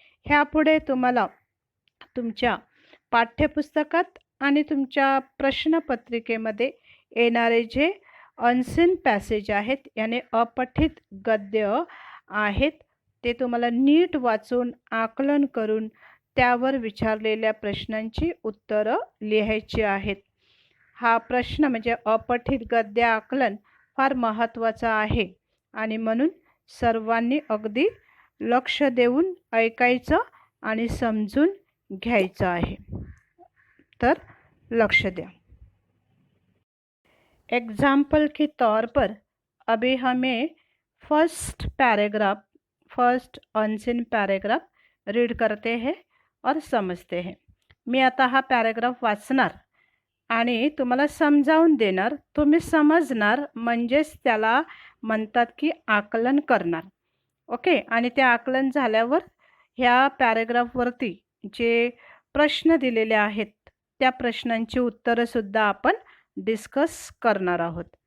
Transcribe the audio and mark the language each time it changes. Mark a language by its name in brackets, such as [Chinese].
[Marathi] ह्यापुढे तुम्हाला तुमच्या पाठ्यपुस्तकात आणि तुमच्या प्रश्नपत्रिकेमध्ये येणारे जे अनसीन पॅसेज आहेत याने अपठित गद्य आहेत ते तुम्हाला नीट वाचून आकलन करून त्यावर विचारलेल्या प्रश्नांची उत्तरं लिहायची आहेत. हा प्रश्न म्हणजे अपठित गद्य आकलन फार महत्त्वाचा आहे आणि म्हणून सर्वांनी अगदी लक्ष देऊन ऐकायचं आणि समजून घ्यायचं आहे. तर लक्ष द्या. [Hindi] एग्जाम्पल के तौर पर अभी हमें फर्स्ट अनसीन पैराग्राफ रीड करते हैं और समझते हैं. [Marathi] मी आता हा पॅराग्राफ वाचणार आणि तुम्हाला समजावून देणार. तुम्ही समजणार म्हणजेच त्याला म्हणतात की आकलन करणार. ओके. आणि ते आकलन झाल्यावर ह्या पॅराग्राफवरती जे प्रश्न दिलेले आहेत त्या प्रश्नांची उत्तरंसुद्धा आपण डिस्कस करणार आहोत.